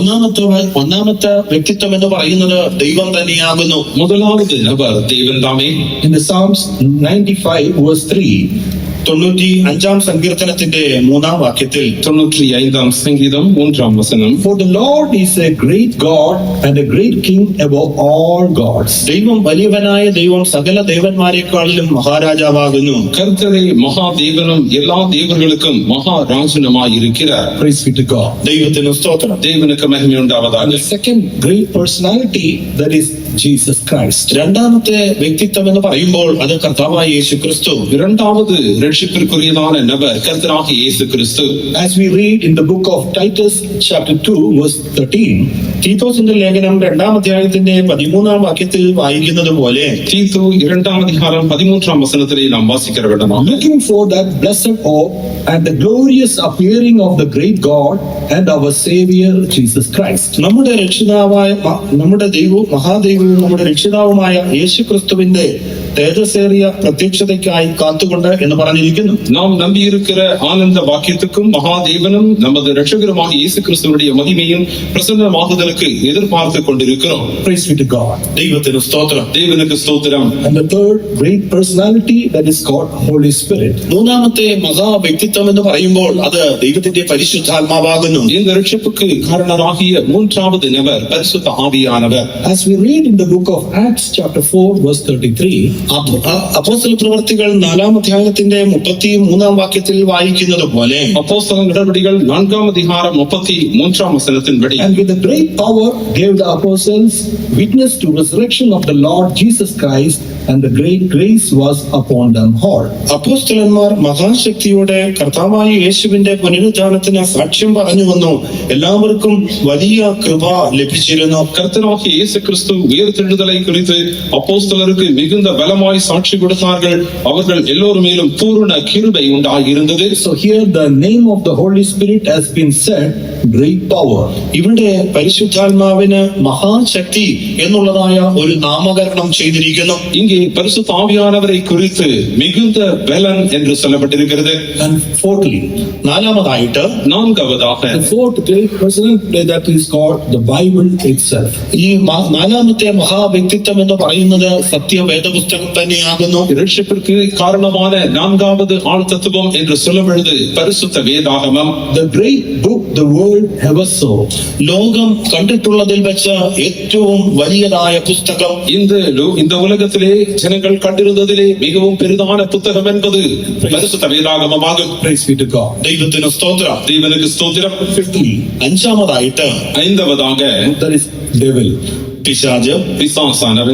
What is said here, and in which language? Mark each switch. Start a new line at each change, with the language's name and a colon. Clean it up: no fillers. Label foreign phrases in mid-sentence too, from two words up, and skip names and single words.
Malayalam: ഒന്നാമത്തെ വ്യക്തിത്വം എന്ന് പറയുന്നത് ദൈവം തന്നെയാകുന്നു.
Tamil: முதலாவது நபர் தேவன் தாமே.
English: In the Psalms 95 verse 3, 95
Malayalam: സങ്കീർത്തനത്തിന്റെ 3-ാം വാക്യത്തിൽ
Tamil: 95 சங்கீதம் 3-ாம் வசனம்,
English: For the Lord is a great God and a great King above all gods.
Malayalam: ദൈവം വലിയവനായ ദൈവം സകല ദേവന്മാരെക്കാളിലും മഹാരാജാവാകുന്നു.
Tamil: கர்த்தரே மகா தேவனும் எல்லா தேவர்களுக்கும் மகாராஜனுமாய் இருக்கிறார்.
English: Praise be to God.
Malayalam: ദൈവത്തിന് സ്തോത്രം.
Tamil: தேவனுக்கு மகிமை உண்டாவதாக.
English: The second great personality, that is Jesus Christ.
Malayalam: രണ്ടാമത്തെ വ്യക്തിത്വം എന്ന് പറയുമ്പോൾ അത് കർത്താവായ യേശുക്രിസ്തു.
Tamil: இரண்டாவது ரட்சிப்பிற்குரியதான நபர் கர்த்தராகிய இயேசு கிறிஸ்து.
English: As we read in the book of Titus chapter 2 verse 13,
Malayalam: തീത്തോസിന്റെ ലേഖനം 2-ാം അധ്യായത്തിന്റെ 13-ാം വാക്യത്തിൽ വായിക്കുന്നത് പോലെ,
Tamil: தீத்து 2-ாம் அதிகாரம் 13-ாம் வசனத்திலே நாம் வாசிக்கிற விடமாக,
English: looking for that blessed hope and the glorious appearing of the great God and our Savior Jesus Christ.
Malayalam: നമ്മുടെ രക്ഷിതാവായ നമ്മുടെ ദൈവവും മഹാദൈവവും നമ്മുടെ രക്ഷിതാവുമായ യേശുക്രിസ്തുവിന്റെ തേജസ്സേറിയ പ്രത്യക്ഷതയ്ക്കായി കാത്തുകൊണ്ട് എന്ന് പറഞ്ഞിരിക്കുന്നു.
Tamil: நாம் நம்பி இருக்கிற ஆனந்த வாக்கியத்துக்கும் மகாதேவனும் நமது இரட்சகருமாகிய இயேசு கிறிஸ்துவினுடைய மகிமையும் பிரசன்னமாகுதலுக்கு எதிர்பார்த்து கொண்டிருக்கிறோம்.
English: Praise be to God.
Malayalam: ദൈവത്തിന് സ്തോത്രം.
Tamil: தேவனுக்கு ஸ்தோத்திரம்.
English: And the third great personality, that is called Holy Spirit.
Malayalam: മൂന്നാമത്തെ മഹാ വ്യക്തിത്വം എന്ന് പറയുമ്പോൾ അത് ദൈവത്തിന്റെ പരിശുദ്ധാത്മാവാകുന്നു.
Tamil: இந்த இரட்சிப்புக்கு காரணராகிய மூன்றாவது நபர் பரிசுத்த ஆவியானவர்.
English: As we read in the book of Acts chapter 4 verse 33,
Malayalam: അപ്പോസ്തല പ്രവൃത്തികൾ 4-ാം അധ്യായത്തിന്റെ 33-ാം വാക്യത്തിൽ വായിക്കുന്നത് പോലെ,
Tamil: அப்போஸ்தலர் நடவடிக்கைகள் 4-ாம் அதிகாரம் 33-ாம் வசனத்தின்படி,
English: and with the great power gave the apostles witness to resurrection of the Lord Jesus Christ, and the great grace was upon them all.
Malayalam: അപ്പോസ്തലന്മാർ മഹാശക്തിയോടെ കർത്താവായ യേശുവിന്റെ പുനരുത്ഥാനത്തിന് സാക്ഷ്യം പറഞ്ഞു വന്നു. എല്ലാവർക്കും വലിയ കൃപ ലഭിച്ചിരുന്നു.
Tamil: கர்த்தராகிய இயேசு கிறிஸ்து உயிர்த்தெழுதலை குறித்து அப்போஸ்தலருக்கு மிகுந்த பலமாய் சாட்சி கொடுத்தார்கள். அவர்கள் எல்லோரும் மேலும் பூரண கிருபை உண்டாயிருந்தது.
English: So here the name of the Holy Spirit has been said, great power.
Malayalam: ഇവിടെ പരിശുദ്ധാത്മാവിന് മഹാശക്തി എന്നുള്ളതായ ഒരു നാമകരണം ചെയ്തിരിക്കുന്നു.
Tamil: இங்கே பரிசுத்த ஆவியானவரை குறித்து மிகுந்த பலன் என்று சொல்லப்பட்டிருக்கிறது.
English: And fourthly, നാലാമതായിട്ട്,
Tamil: நான்காவதாக,
English: the fourth great personality, that is called the Bible itself.
Malayalam: ഈ നാലാമത്തെ മഹാവ്യക്തിത്വം എന്ന് പറയുന്നത് സത്യവേദപുസ്തകം തന്നെയാകുന്നു.
Tamil: இரட்சிப்பிற்கு காரணமான நான்காவது ஆள் தத்துவம் என்று சொல்லும் பொழுது பரிசுத்த வேதாகமம்.
English: The great book the world ever saw.
Malayalam: ലോകം കണ്ടിട്ടുള്ളതിൽ വെച്ച് ഏറ്റവും വലിയതായ പുസ്തകം.
Tamil: இந்த உலகத்திலே ஜனங்கள் கண்டிருந்ததிலே மிகவும் பெரிதான புத்தகம் என்பது பரிசுத்த வேதாகமமாகும்.
English: Praise be to God.
Malayalam: ദൈവത്തിന് സ്തോത്രം.
Tamil: தேவனுக்கு ஸ்தோத்திரம்.
Malayalam: അഞ്ചാമതായിട്ട്,
Tamil: ஐந்தாவதாக,
English: that is devil.
Malayalam: പിശാച്, പിശാചാനവൻ.